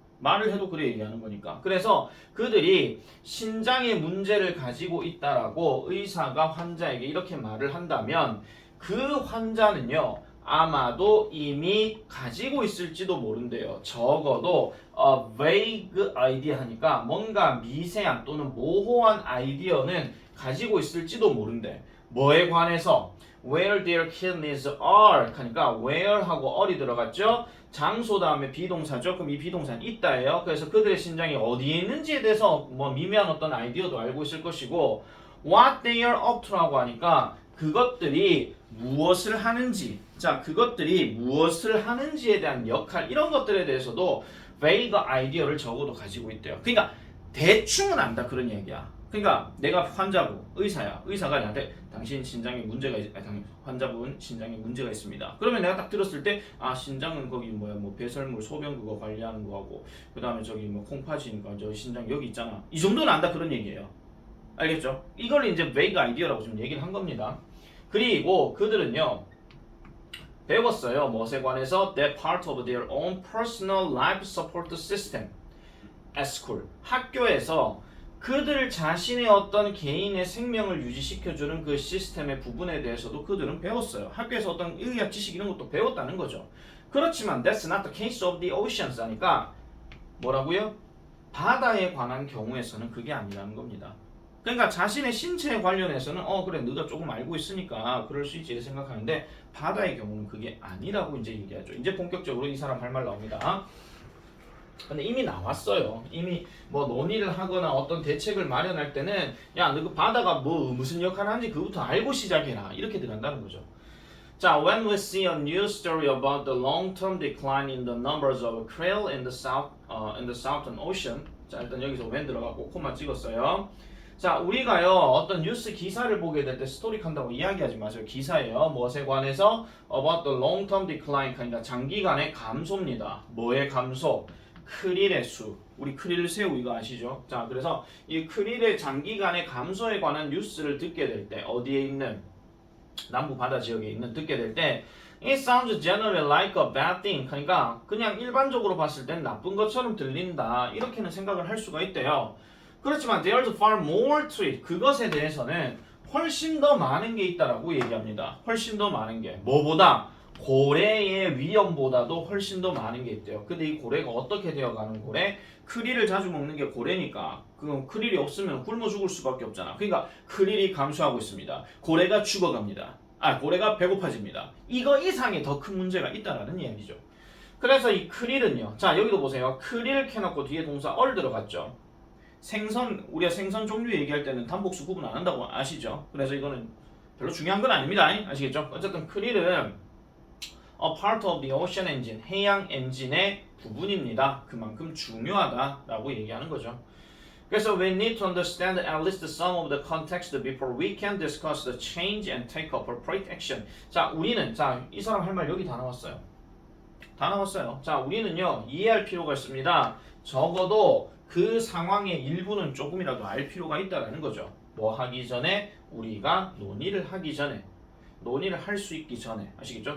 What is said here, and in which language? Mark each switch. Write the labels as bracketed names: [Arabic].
[Korean] 말을 해도 그래 얘기하는 거니까. 그래서 그들이 신장의 문제를 가지고 있다라고 의사가 환자에게 이렇게 말을 한다면 그 환자는요. 아마도 이미 가지고 있을지도 모른대요. 적어도 [English] a vague idea [Korean] 하니까 뭔가 미세한 또는 모호한 아이디어는 가지고 있을지도 모른대. 뭐에 관해서? [English] where their kidneys are 하니까 where하고 are이 들어갔죠. [Korean] 장소 다음에 비동사죠. 그럼 이 비동사는 있다예요. 그래서 그들의 심장이 어디에 있는지에 대해서 뭐 미묘한 어떤 아이디어도 알고 있을 것이고 [English] what they are up to [Korean] 라고 하니까 그것들이 무엇을 하는지, 자 그것들이 무엇을 하는지에 대한 역할 이런 것들에 대해서도 vague 아이디어를 적어도 가지고 있대요. 그러니까 대충은 안다 그런 얘기야. 그러니까 내가 환자고 의사야. 의사가 나한테 당신 심장에 문제가 환자분 심장에 문제가 있습니다. 그러면 내가 딱 들었을 때 아 심장은 거기 뭐야 뭐 배설물 소변 그거 관리하는 거하고 그다음에 저기 뭐 콩팥이니까 저 심장 여기 있잖아. 이 정도는 안다 그런 얘기예요. 알겠죠? 이걸 이제 vague 아이디어라고 좀 얘기를 한 겁니다. 그리고 그들은요 배웠어요. 무엇에 관해서 [English] that part of their own personal life support system at school. [Korean] 학교에서 그들 자신의 어떤 개인의 생명을 유지시켜주는 그 시스템의 부분에 대해서도 그들은 배웠어요. 학교에서 어떤 의학 지식 이런 것도 배웠다는 거죠. 그렇지만 [English] that's not the case of the oceans [Korean] 하니까 뭐라고요? 바다에 관한 경우에서는 그게 아니라는 겁니다. 그러니까 자신의 신체에 관련해서는 그래 네가 조금 알고 있으니까 그럴 수 있지 생각하는데 바다의 경우는 그게 아니라고 이제 얘기하죠. 이제 본격적으로 이 사람 할 말 나옵니다. 근데 이미 나왔어요. 이미 뭐 논의를 하거나 어떤 대책을 마련할 때는 야 너 그 바다가 뭐 무슨 역할을 하는지 그부터 알고 시작해라 이렇게 들어간다는 거죠. [English] 자, when we see a news story about the long-term decline in the numbers of krill in the southern ocean. [Korean] 자, 일단 여기서 when 들어가고 코마 찍었어요. 자, 우리가요 어떤 뉴스 기사를 보게 될 때 스토리 칸다고 이야기하지 마세요. 기사예요. 무엇에 관해서 [English] about the long-term decline [Korean] 그러니까 장기간의 감소입니다. 뭐의 감소? 크릴의 수. 우리 크릴 새우 이거 아시죠? 자, 그래서 이 크릴의 장기간의 감소에 관한 뉴스를 듣게 될 때 어디에 있는 남부 바다 지역에 있는 듣게 될 때 [English] it sounds generally like a bad thing. [Korean] 그러니까 그냥 일반적으로 봤을 땐 나쁜 것처럼 들린다. 이렇게는 생각을 할 수가 있대요. [English] 그렇지만 there's far more to it. [Korean] 그것에 대해서는 훨씬 더 많은 게 있다라고 얘기합니다. 훨씬 더 많은 게 뭐보다? 고래의 위험보다도 훨씬 더 많은 게 있대요. 근데 이 고래가 어떻게 되어가는 고래? 크릴을 자주 먹는 게 고래니까 그 크릴이 없으면 굶어 죽을 수밖에 없잖아. 그러니까 크릴이 감소하고 있습니다. 고래가 죽어갑니다. 고래가 배고파집니다. 이거 이상의 더 큰 문제가 있다라는 이야기죠. 그래서 이 크릴은요. 자, 여기도 보세요. 크릴 켜놓고 뒤에 동사 얼 들어갔죠. 생선, 우리가 생선 종류 얘기할 때는 단복수 구분 안 한다고 아시죠? 그래서 이거는 별로 중요한 건 아닙니다. 아시겠죠? 어쨌든 크릴은 [English] a part of the ocean engine, [Korean] 해양 엔진의 부분입니다. 그만큼 중요하다라고 얘기하는 거죠. [English] 그래서 we need to understand at least some of the context before we can discuss the change and take appropriate action. [Korean] 자, 우리는 이 사람 할 말 여기 다 나왔어요. 다 나왔어요. 자, 우리는요 이해할 필요가 있습니다. 적어도 그 상황의 일부는 조금이라도 알 필요가 있다라는 거죠. 뭐 하기 전에 우리가 논의를 하기 전에 논의를 할 수 있기 전에 아시겠죠?